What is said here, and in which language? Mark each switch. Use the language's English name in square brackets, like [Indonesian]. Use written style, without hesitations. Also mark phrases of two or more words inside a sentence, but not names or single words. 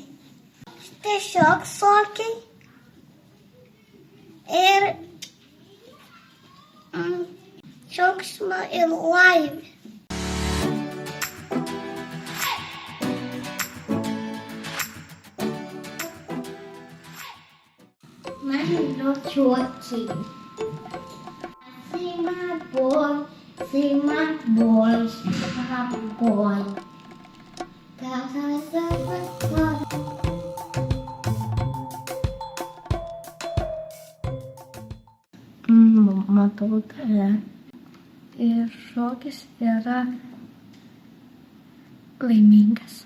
[Lithuanian] Tiesiog šokiai ir džiaugsmo ir laimė. Man yra šokiai. [English] Say my boy, my boy. [Lithuanian] Matau tave. Ir šokis yra laimingas.